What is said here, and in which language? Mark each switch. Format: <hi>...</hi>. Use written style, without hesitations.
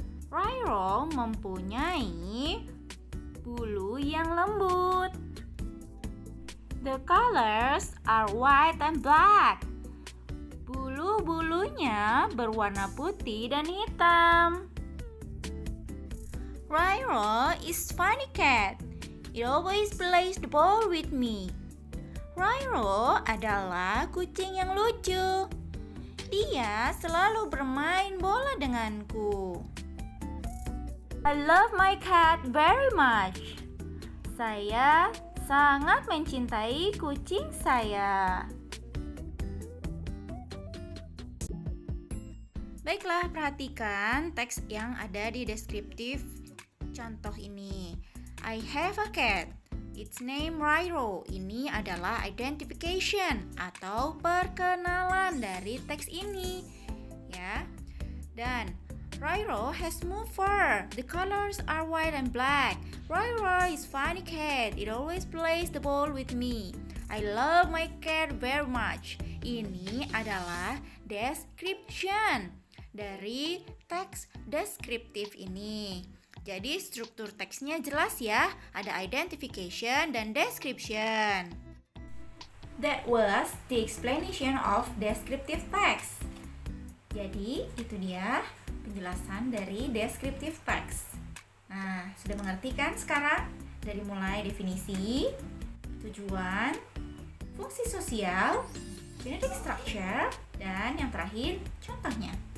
<id>Rhino mempunyai bulu yang lembut.</id> <en>The colors are white and black.</en> <id>Bulu-bulunya berwarna putih dan hitam.</id> <en>Rhino is funny cat. It always plays the ball with me.</en> <id>Rhino adalah kucing yang lucu. Dia selalu bermain bola denganku.</id> <en>I love my cat very much.</en> <id>Saya sangat mencintai kucing saya. Baiklah, perhatikan teks yang ada di deskriptif contoh ini.</id> <en>I have a cat. Its name Rhino.</en> <id>Ini adalah identification atau perkenalan dari teks ini, ya.</id> <en>Dan Rhino has smooth fur. The colors are white and black. Rhino is funny cat. It always plays the ball with me. I love my cat very much.</en> <id>Ini adalah description dari teks deskriptif ini. Jadi struktur teksnya jelas ya, ada identification dan description.</id> <en>That was the explanation of descriptive text.</en> <id>Jadi itu dia penjelasan dari descriptive text. Nah, sudah mengerti kan sekarang? Dari mulai definisi, tujuan, fungsi sosial, genetic structure, dan yang terakhir contohnya.</id>